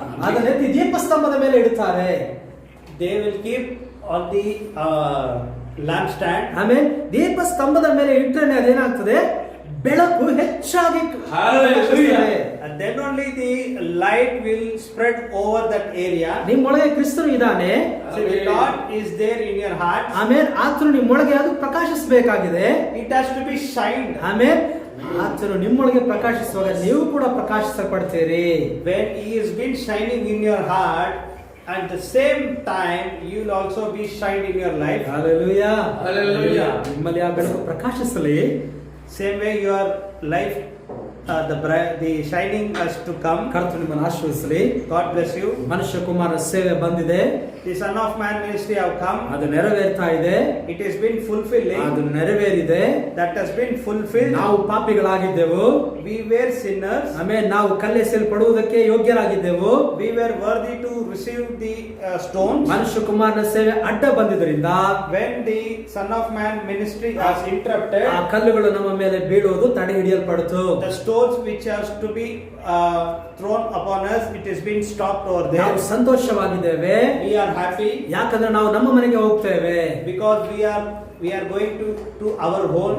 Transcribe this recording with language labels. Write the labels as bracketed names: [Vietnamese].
[Kannada] ಅದನ್ನ ಎತ್ತಿ ದೀಪಸ್ತಂಭದ ಮೇಲೆ ಇಡುತ್ತಾರೆ. [English] they will keep on the lamp stand. [Kannada] ಆಮೇಲೆ ದೀಪಸ್ತಂಭದ ಮೇಲೆ ಇಟ್ಟರೆ ಅದೇನಾಗ್ತದೆ? ಬೆಳಕು ಹೆಚ್ಚಾಗಿ [English] Hallelujah. And then only the light will spread over that area. [Kannada] ನಿಮ್ಮೊಳಗೆ ಕ್ರಿಸ್ತನು ಇದ್ದಾನೆ. [English] So the Lord is there in your heart. [Kannada] ಆಮೇಲೆ ಆತನು ನಿಮ್ಮೊಳಗೆ ಅದು ಪ್ರಕಾಶಿಸಬೇಕಾಗಿದೆ. [English] It has to be shined. [Kannada] ಆಮೇಲೆ ಆತನು ನಿಮ್ಮೊಳಗೆ ಪ್ರಕಾಶಿಸುವಾಗ ನೀವು ಕೂಡ ಪ್ರಕಾಶಿಸಲ್ಪಡ್ತೀರಿ. [English] When He is been shining in your heart, at the same time you will also be shined in your life. [Kannada] Hallelujah. [English] Hallelujah. [Kannada] ನಿಮ್ಮಲ್ಲಿ ಆ ಬೆಳಕು ಪ್ರಕಾಶಿಸಲಿ. [English] Same way your life, the shining has to come. [Kannada] ಕರ್ತನು ನಿಮ್ಮನ್ನು ಆಶೀರ್ವದಿಸಲಿ. [English] God bless you. [Kannada] ಮನುಷ್ಯ ಕುಮಾರ ಸೇವೆ ಬಂದಿದೆ. [English] The Son of Man ministry have come. [Kannada] ಅದು ನೆರವೇರ್ತಾ ಇದೆ. [English] It has been fulfilling. [Kannada] ಅದು ನೆರವೇರಿದೆ. [English] That has been fulfilled. [Kannada] ನಾವು ಪಾಪಿಗಳಾಗಿದ್ದೆವು. [English] We were sinners. [Kannada] ಆಮೇಲೆ ನಾವು ಕಲ್ಲೆಸೆಯಲ್ಪಡುವುದಕ್ಕೆ ಯೋಗ್ಯರಾಗಿದ್ದೆವು. [English] We were worthy to receive the stones. [Kannada] ಮನುಷ್ಯ ಕುಮಾರನ ಸೇವೆ ಅಡ್ಡ ಬಂದಿದ್ದರಿಂದ [English] When the Son of Man ministry was interrupted, [Kannada] ಆ ಕಲ್ಲುಗಳು ನಮ್ಮ ಮೇಲೆ ಬೀಳುವುದು ತಡೆ ಹಿಡಿಯಲ್ಪಡಿತು. [English] the stones which has to be thrown upon us, it has been stopped over there. [Kannada] ನಾವು ಸಂತೋಷವಾಗಿದ್ದೇವೆ. [English] We are happy [Kannada] ಯಾಕಂದ್ರೆ ನಾವು ನಮ್ಮ ಮನೆಗೆ ಹೋಗ್ತೇವೆ. [English] because we are going to our home.